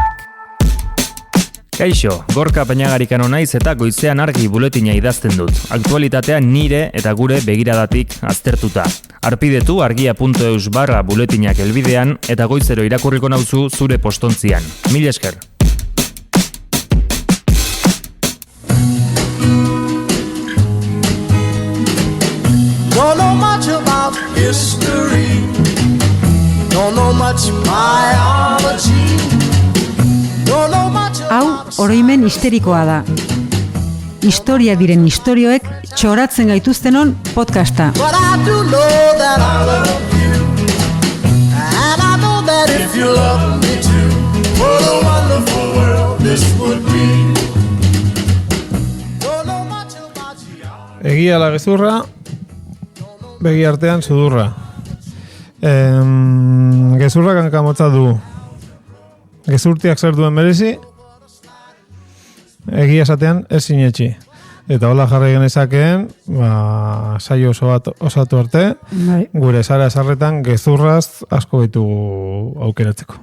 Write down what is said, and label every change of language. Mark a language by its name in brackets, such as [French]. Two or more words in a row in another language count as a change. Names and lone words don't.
[Basque] Kaixo, Gorka Peñagarikano naiz eta goizean argi buletina idazten dut. Aktualitatea nire eta gure begiradatik aztertuta. Arpidetu argia.eus/buletinak helbidean eta goizero irakurriko nauzu zure postontzian. Mil esker. [English] Don't know much about history. Don't know much biology. Don't know much about... [Basque] Hau, oroimen histerikoa da. Historia diren istorioek txoratzen gaituztenon podcasta. [English] But I do know that I love you. And I know that if you love me too, what a wonderful world this would be. Don't know much about you. [Basque] Egia la gezurra, begi artean sudurra. Gezurrak hankamotza du. Gezurtiak zer duen merezi, egia esatean ez sinetxi. Eta hola jarri genezakeen, saio osatu arte, gure zara esarretan gezurraz asko ditugu aukeratzeko.